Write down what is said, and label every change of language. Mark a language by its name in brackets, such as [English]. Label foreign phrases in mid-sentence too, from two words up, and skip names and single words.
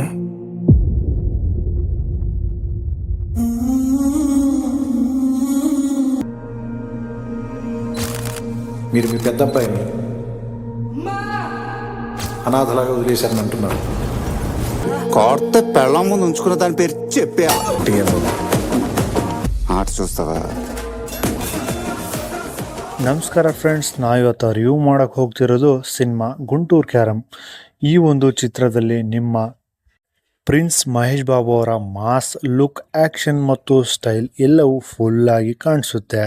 [Telugu] మీరు మీ పెద్ద అబ్బాయిని అనాథలాగా వదిలేశారని అంటున్నారు. కొత్త పెళ్ళం ముందు ఉంచుకున్న దాని పేరు చెప్పే ಆಟ చూస్తావా? [Kannada] ನಮಸ್ಕಾರ ಫ್ರೆಂಡ್ಸ್, ನಾವು ಇವತ್ತು ರಿವ್ಯೂ ಮಾಡೋಕ್ಕೆ ಹೋಗ್ತಿರೋದು ಸಿನಿಮಾ ಗುಂಟೂರು ಕ್ಯಾರಂ. ಈ ಒಂದು ಚಿತ್ರದಲ್ಲಿ ನಿಮ್ಮ ಪ್ರಿನ್ಸ್ ಮಹೇಶ್ ಬಾಬು ಅವರ ಮಾಸ್ ಲುಕ್, ಆ್ಯಕ್ಷನ್ ಮತ್ತು ಸ್ಟೈಲ್ ಎಲ್ಲವೂ ಫುಲ್ಲಾಗಿ ಕಾಣಿಸುತ್ತೆ.